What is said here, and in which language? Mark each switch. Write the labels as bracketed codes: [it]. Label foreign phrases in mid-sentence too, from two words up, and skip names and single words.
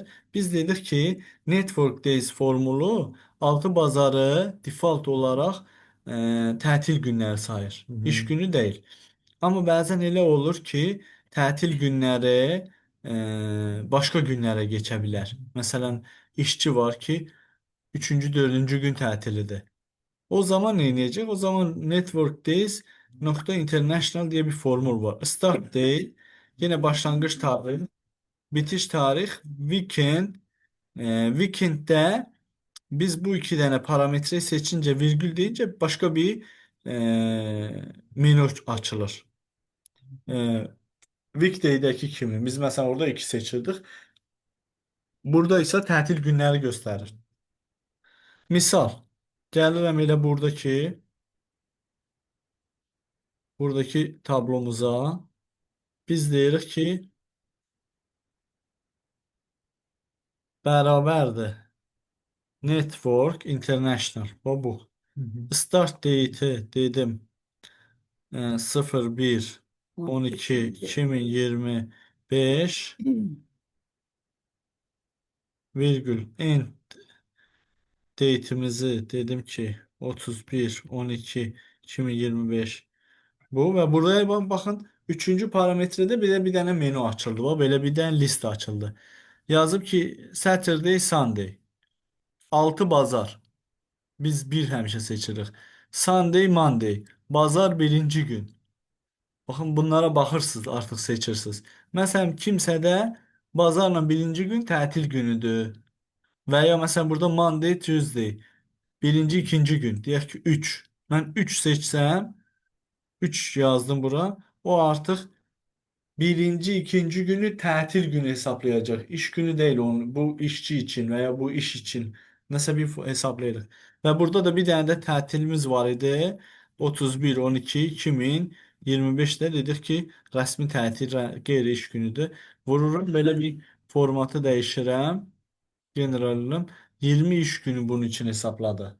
[az] Biz dedik ki, Network Days formulu 6 bazarı default olaraq tətil günləri sayır. Hı hı. İş günü deyil. Amma bəzən elə olur ki, tətil günləri başqa günlərə keçə bilər. Məsələn, işçi var ki, 3-cü, 4-cü gün tətilidir. [tr] O zaman ne diyecek? O zaman Network Days nokta international diye bir formül var. [en] Start day [tr] yine başlangıç tarih, bitiş tarih, weekend. Weekend'de biz bu iki tane parametreyi seçince virgül deyince başka bir menü açılır. [az] Weekday'deki kimi? [tr] Biz mesela orada 2 seçirdik. [az] Burada ise tətil günləri göstərir. Misal, gəlirəm elə buradaki tablomuza biz deyirik ki bərabərdir Network International. Bu. Hı hı. [en] Start date'i [tr] dedim 01 12 2025 virgül [en] end date'imizi [tr] dedim ki 31 12 2025 bu ve buraya bakın üçüncü parametrede bir tane menü açıldı. O böyle bir tane liste açıldı. [az] Yazıb ki [en] Saturday, Sunday. [az] 6 bazar. Biz bir həmişə seçirik. [en] Sunday, Monday. [az] Bazar birinci gün. Baxın bunlara baxırsınız, artıq seçirsiniz. Məsələn, kimsədə bazarla birinci gün tətil günüdür. Və ya məsələn burada [en] Monday, Tuesday. [az] Birinci, ikinci gün. Deyək ki 3. Mən 3 seçsəm, 3 yazdım bura. O artıq birinci, ikinci günü tətil günü hesaplayacak. [tr] İş günü değil onun. Bu işçi için veya bu iş için nəsə bir hesaplayırıq. [az] Və burada da bir dənə də tətilimiz var idi. 31 12 2025'də dedik ki, rəsmi tətil qeyri-iş günüdür. Vururum belə bir formatı dəyişirəm. Generalım 20 iş günü bunun için hesapladı.